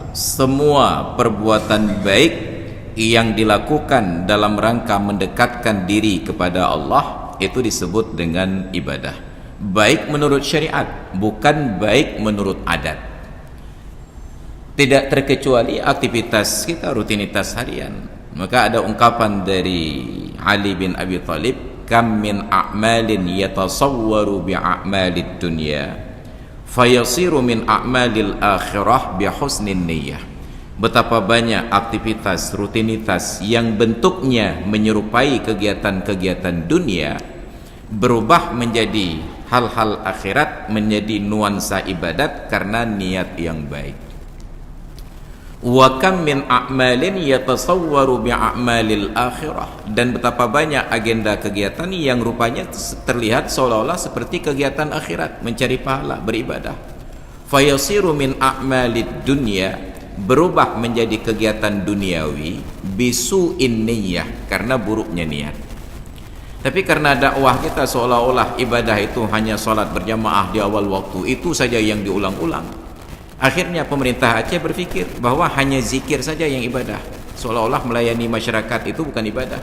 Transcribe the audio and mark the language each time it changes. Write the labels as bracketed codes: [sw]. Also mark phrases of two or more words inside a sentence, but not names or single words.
[id] Semua perbuatan baik yang dilakukan dalam rangka mendekatkan diri kepada Allah itu disebut dengan ibadah. Baik menurut syariat, bukan baik menurut adat. Tidak terkecuali aktivitas kita, rutinitas harian. Maka ada ungkapan dari Ali bin Abi Thalib, [ar] كم من أعمال يتصور بأعمال الدنيا فيصير من أعمال الآخرة بحسن النية. [id] Betapa banyak aktivitas, rutinitas yang bentuknya menyerupai kegiatan-kegiatan dunia berubah menjadi hal-hal akhirat, menjadi nuansa ibadat karena niat yang baik. [ar] وكم من أعمال يتصور بأعمال الآخرة, [id] dan betapa banyak agenda kegiatan yang rupanya terlihat seolah-olah seperti kegiatan akhirat, mencari pahala, beribadah. [ar] فيصير من أعمال الدنيا, [id] berubah menjadi kegiatan duniawi, [ar] بسوء النية, [id] karena buruknya niat. Tapi karena dakwah kita seolah-olah ibadah itu hanya sholat berjamaah di awal waktu, itu saja yang diulang-ulang. Akhirnya pemerintah Aceh berpikir bahwa hanya zikir saja yang ibadah, seolah-olah melayani masyarakat itu bukan ibadah.